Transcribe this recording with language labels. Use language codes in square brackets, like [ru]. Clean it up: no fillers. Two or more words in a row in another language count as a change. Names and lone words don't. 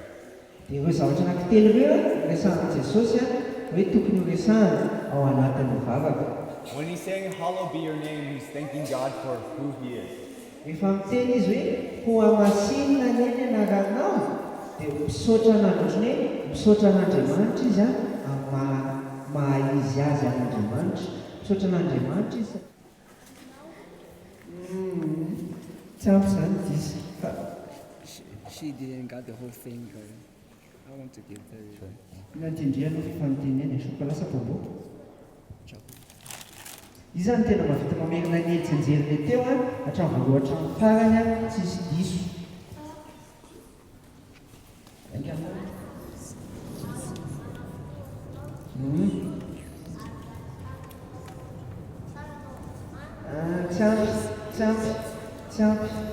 [mg] Dia hoe zavatra anankitelo ireo resahan'i Jesosy hoe tokony ho resahana ao anatin'ny vavaka. [en] When he's saying, hallowed be your name, he's thanking God for who he is. [mg] Rehefa miteny izy hoe ho amasinina ny eny anaranao dia misaotra an'androny hoe misaotra an'Andriamanitra izy maha izy azy an'Andriamanitra. Misaotra an'Andriamanitra izy. Tsy ampy zany diso. [en] She didn't got the whole thing. I want to give her. [mg] Natindriana fifanotenena soka lasa bobo. Izy zany tena mahavita mamerina ny ejenjeriny teo hatramin'ny voalohany hatramin'ny farany tsisy diso. Tsy ampy.